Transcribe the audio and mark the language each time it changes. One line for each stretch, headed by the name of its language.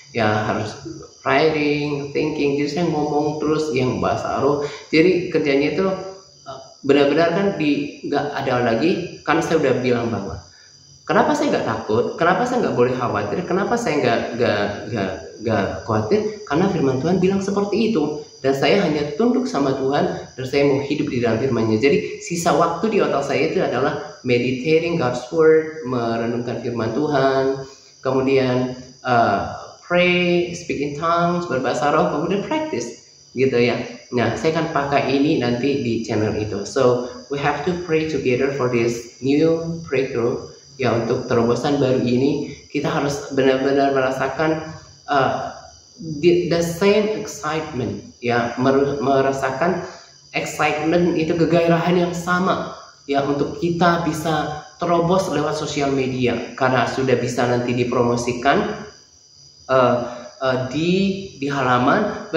Indonesian: Ya harus
English: writing, thinking.
Indonesian: Jadi saya ngomong terus yang bahasa roh. Jadi kerjanya itu benar-benar kan nggak ada lagi. Kan saya udah bilang bahwa kenapa saya nggak takut, kenapa saya nggak boleh khawatir, kenapa saya nggak khawatir, karena firman Tuhan bilang seperti itu. Dan saya hanya tunduk sama Tuhan, dan saya mau hidup di dalam firman-Nya. Jadi sisa waktu di otak saya itu adalah
English: meditating God's Word,
Indonesian: merenungkan firman Tuhan, kemudian pray,
English: speak in tongues,
Indonesian: berbahasa roh, kemudian practice, gitu ya. Nah, saya akan pakai ini nanti di channel itu.
English: So, we have to pray together for this new breakthrough.
Indonesian: Ya, untuk terobosan baru ini, kita harus benar-benar merasakan
English: the same excitement,
Indonesian: ya, merasakan excitement itu, kegairahan yang sama, ya, untuk kita bisa terobos lewat sosial media, karena sudah bisa nanti dipromosikan di halaman.